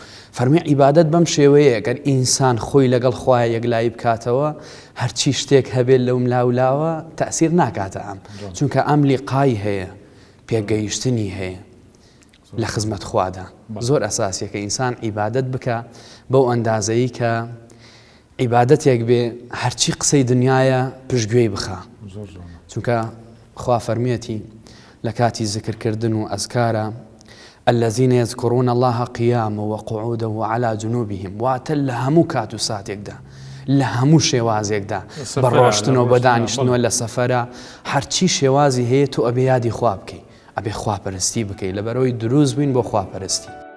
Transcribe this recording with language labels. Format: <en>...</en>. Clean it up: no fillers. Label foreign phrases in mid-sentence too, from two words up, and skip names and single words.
<ckb>فەرمی عیبادەت بەم شێوەیە ئەگەر ئینسان خۆی لەگەڵ خوای یەکلایی بکاتەوە هەرچی شتێک هەبێت لەو ملاولاوە تەئسیر ناکاتە ئەم چونکە ئەم لیقای هەیە پێگەیشتنی هەیە لە خزمەت خوادا. زۆر ئەساسیە کە ئینسان عیبادەت بکە بەو ئەندازەیی کە عیبادەتێک بێ هەرچی قسەی دنیاە پشتگوێی بخە چونکە خوا فەرمیەتی لە کاتی زیکرکردن و ئەزکارە</ckb> <ar>الذين يذكرون الله قياما وقعودا وعلى جنوبهم</ar> <ckb>واتە لە هەموو کات و ساتێکدا لە هەموو شێوازێکدا بەڕۆشتنەوە بە دانیشتنەوە لە سەفەرە هەرچی شێوازی هەیە تۆ ئەبێ یادی خوا بکەی ئەبێ خواپەرستی بکەی لەبەرەوەی دروست بووین بۆ خواپەرستی.</ckb>